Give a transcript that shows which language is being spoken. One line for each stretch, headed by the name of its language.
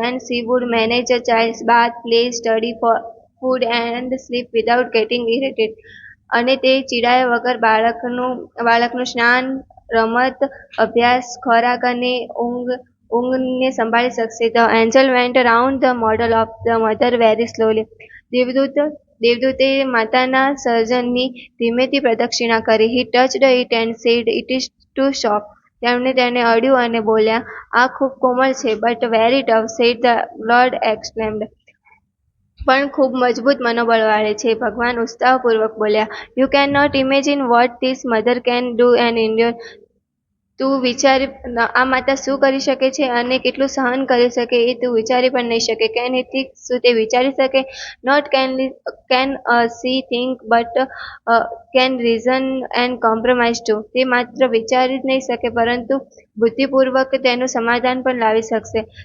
English: "And she would manage a child's bath, play, study, food and sleep without getting irritated."
Gujarati: અને તે ચીડાયા વગર બાળકનું સ્નાન, રમત, અભ્યાસ, ખોરાક અને ઊંઘને સંભાળી શકશે.
English: The angel went around the model of the mother very slowly.
Gujarati: દેવદૂતે માતાના સર્જનની ધીમેથી પ્રદક્ષિણા કરી.
English: He touched it and said, "It is too soft."
Gujarati: તેમણે તેને અડ્યું અને બોલ્યા, "આ ખૂબ કોમળ છે."
English: "But very tough," said the Lord exclaimed.
Gujarati: પણ ખૂબ મજબૂત મનોબળવાળી છે. ભગવાન ઉત્સાહપૂર્વક બોલ્યા.
English: "You cannot imagine what this mother can do and endure."
Gujarati: તું વિચારી આ માતા શું કરી શકે છે અને કેટલું સહન કરી શકે એ તું વિચારી પણ નહીં શકે.
English: can he think,
Gujarati: શું તે વિચારી શકે?
English: Not can she think but can reason and compromise too.
Gujarati: તે માત્ર વિચારી જ નહીં શકે પરંતુ બુદ્ધિપૂર્વક તેનું સમાધાન પણ લાવી શકશે.